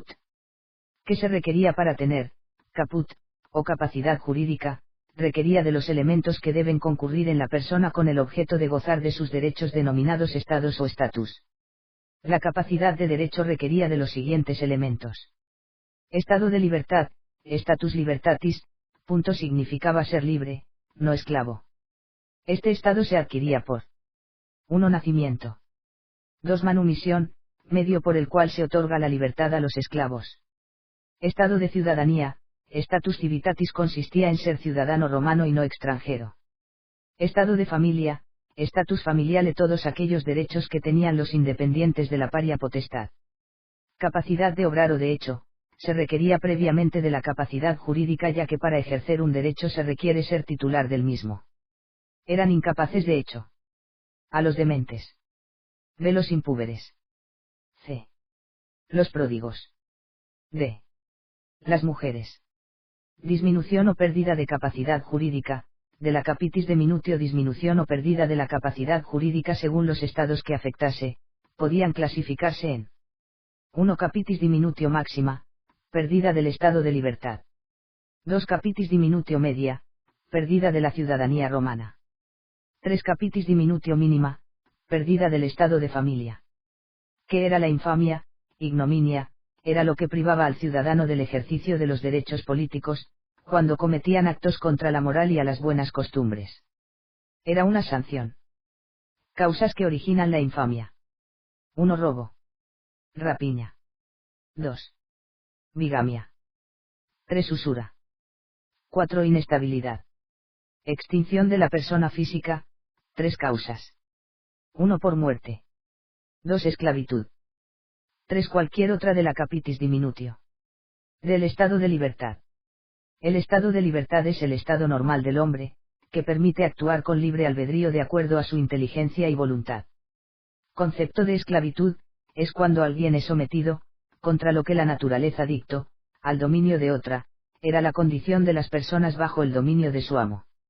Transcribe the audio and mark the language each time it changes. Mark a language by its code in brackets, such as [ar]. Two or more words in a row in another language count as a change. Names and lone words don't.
[es] ¿Qué se requería para tener caput, o capacidad jurídica? Requería de los elementos que deben concurrir en la persona con el objeto de gozar de sus derechos denominados estados o estatus. La capacidad de derecho requería de los siguientes elementos. Estado de libertad, [la] status libertatis, [es] punto significaba ser libre, no esclavo. Este estado se adquiría por 1. Nacimiento. 2. Manumisión, medio por el cual se otorga la libertad a los esclavos. Estado de ciudadanía, [la] status civitatis [es] consistía en ser ciudadano romano y no extranjero. Estado de familia, [la] status familiale, [es] todos aquellos derechos que tenían los independientes de la paria potestad. Capacidad de obrar o de hecho, se requería previamente de la capacidad jurídica, ya que para ejercer un derecho se requiere ser titular del mismo. Eran incapaces de hecho. A los dementes. B. Los impúberes. C. Los pródigos. D. Las mujeres. Disminución o pérdida de capacidad jurídica, de la [la] capitis diminutio, [es] disminución o pérdida de la capacidad jurídica según los estados que afectase, podían clasificarse en 1. [la] Capitis diminutio [es] máxima, pérdida del estado de libertad. 2. [la] Capitis diminutio [es] media, pérdida de la ciudadanía romana. 3. [la] Capitis diminutio [es] mínima, pérdida del estado de familia. ¿Qué era la infamia? Ignominia, era lo que privaba al ciudadano del ejercicio de los derechos políticos, cuando cometían actos contra la moral y a las buenas costumbres. Era una sanción. Causas que originan la infamia. 1. Robo. Rapiña. 2. Bigamia. 3. Usura. 4. Inestabilidad. Extinción de la persona física, 3 causas. 1. Por muerte. 2. Esclavitud. 3. Cualquier otra de la [la] capitis diminutio. [es] Del estado de libertad. El estado de libertad es el estado normal del hombre, que permite actuar con libre albedrío de acuerdo a su inteligencia y voluntad. Concepto de esclavitud, es cuando alguien es sometido, contra lo que la naturaleza dictó, al dominio de otra, era la condición de las personas bajo el dominio de su amo.